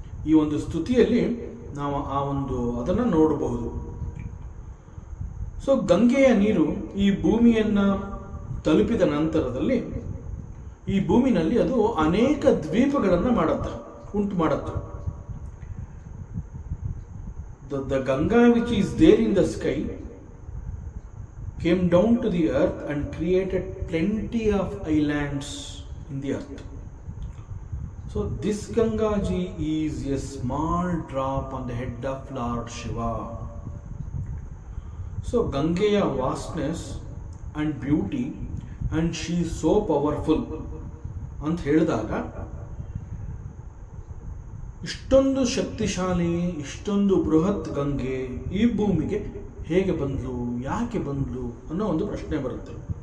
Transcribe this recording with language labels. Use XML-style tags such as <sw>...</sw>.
<kn>ಈ ಒಂದು ಸ್ತುತಿಯಲ್ಲಿ ನಾವು ಅದನ್ನು ನೋಡಬಹುದು. ಸೊ ಗಂಗೆಯ ನೀರು ಈ ಭೂಮಿಯನ್ನು ತಲುಪಿದ ನಂತರದಲ್ಲಿ ಈ ಭೂಮಿನಲ್ಲಿ ಅದು ಅನೇಕ ದ್ವೀಪಗಳನ್ನು ಉಂಟು ಮಾಡುತ್ತೆ.</kn> <en>The Ganga which is there in the sky came down to the earth and created plenty of islands in the earth. So this Gangaji is a small drop on the head of Lord Shiva. So Gangeya vastness and beauty, and she is so powerful</en> <kn>ಅಂತ ಹೇಳಿದಾಗ, ಇಷ್ಟೊಂದು ಶಕ್ತಿಶಾಲಿ, ಇಷ್ಟೊಂದು ಬೃಹತ್ ಗಂಗೆ ಈ ಭೂಮಿಗೆ ಹೇಗೆ ಬಂದ್ಲು, ಯಾಕೆ ಬಂದ್ಲು ಅನ್ನೋ ಒಂದು ಪ್ರಶ್ನೆ ಬರುತ್ತೆ.</kn>